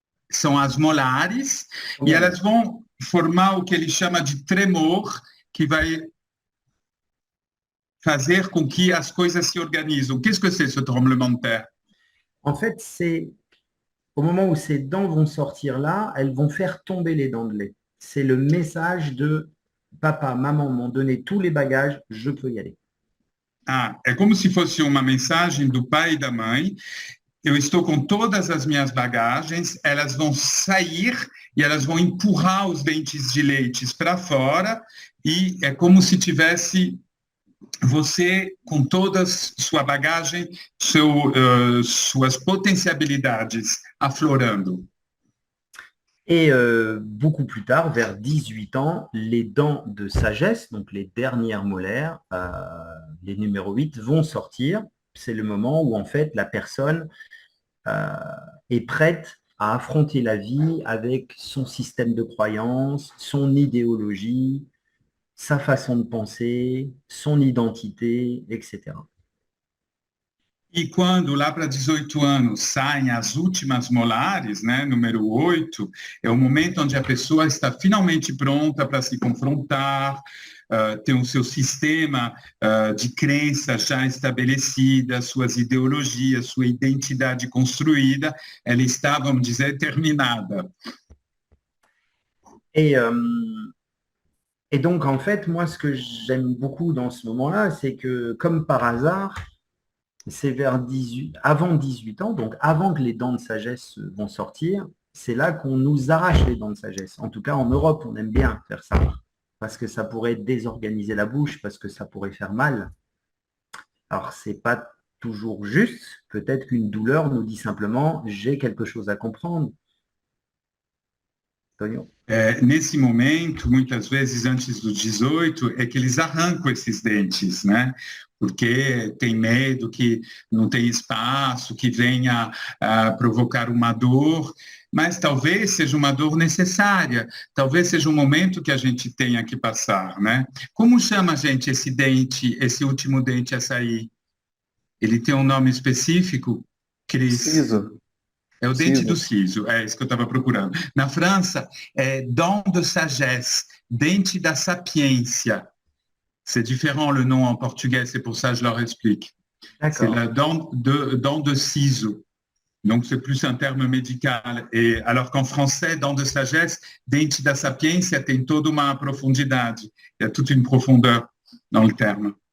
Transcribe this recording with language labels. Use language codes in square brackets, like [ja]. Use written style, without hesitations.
[pt] São as molares, e elas vão formar o que ele chama de tremor, que vai fazer com que as coisas se organisem. [fr] Qu'est-ce que c'est ce tremblement de terre? En fait, c'est au moment où ces dents vont sortir là, elles vont faire tomber les dents de lait. C'est le message de papa, maman m'ont donné tous les bagages, je peux y aller. [pt] Ah, é como se fosse uma mensagem do pai e da mãe. Eu estou com todas as minhas bagagens, elas vão sair e elas vão empurrar os dentes de leite para fora e é como se tivesse você com toda sua bagagem, suas potencialidades aflorando. [fr] Et beaucoup plus tard, vers 18 ans, les dents de sagesse, donc les dernières molaires, les numéros 8, vont sortir. C'est le moment où en fait la personne est prête à affronter la vie avec son système de croyance, son idéologie, sa façon de penser, son identité, etc. [pt] E quando lá para 18 anos saem as últimas molares, né, número 8, é o momento onde a pessoa está finalmente pronta para se confrontar, ter o seu sistema de crença já estabelecida, suas ideologias, sua identidade construída, ela está, vamos dizer, terminada. [fr] Et donc, en fait, moi, ce que j'aime beaucoup dans ce moment-là, c'est que, comme par hasard, c'est avant 18 ans, donc avant que les dents de sagesse vont sortir, c'est là qu'on nous arrache les dents de sagesse. En tout cas, en Europe, on aime bien faire ça, parce que ça pourrait désorganiser la bouche, parce que ça pourrait faire mal. Alors, c'est pas toujours juste. Peut-être qu'une douleur nous dit simplement « j'ai quelque chose à comprendre ». Tonio. [pt] Nesse momento, muitas vezes antes dos 18, é que eles arrancam esses dentes, né? Porque tem medo que não tem espaço, que venha provocar uma dor, mas talvez seja uma dor necessária, talvez seja um momento que a gente tenha que passar, né? Como chama, gente, esse dente, esse último dente a sair? Ele tem um nome específico, Cris? Siso. É o dente do siso, é isso que eu estava procurando. Na França, é [fr] dent de sagesse, [pt] dente da sapiência. [fr] C'est différent le nom en portugais, c'est pour ça que je leur explique. C'est la dent de siso. Donc, c'est plus un terme médical. Et, alors qu'en français, dent de sagesse, [pt] dente da sapiência [fr] tem toda uma profundidade. Il y a toute une profondeur dans le terme.